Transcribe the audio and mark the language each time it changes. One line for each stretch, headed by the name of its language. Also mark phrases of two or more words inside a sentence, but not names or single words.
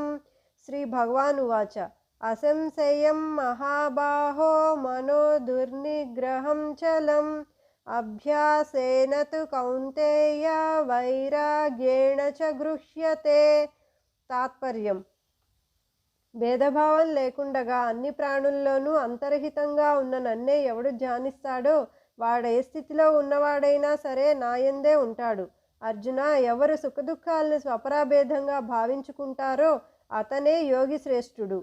Sanskrit: श्री भगवान् उवाच असंशयं महाबाहो मनो दुर्निग्रहं चलम् अभ्यासेन तु कौन्तेय वैराग्येण च गृह्यते।
Telugu: तात्पर्यम् భేదభావం లేకుండగా అన్ని ప్రాణుల్లోనూ అంతర్హితంగా ఉన్న నన్నే ఎవడు ధ్యానిస్తాడో వాడే స్థితిలో ఉన్నవాడైనా సరే నాయందే ఉంటాడు. అర్జున, ఎవరు సుఖదుఖాలను స్వపరాభేదంగా భావించుకుంటారో అతనే యోగి శ్రేష్ఠుడు.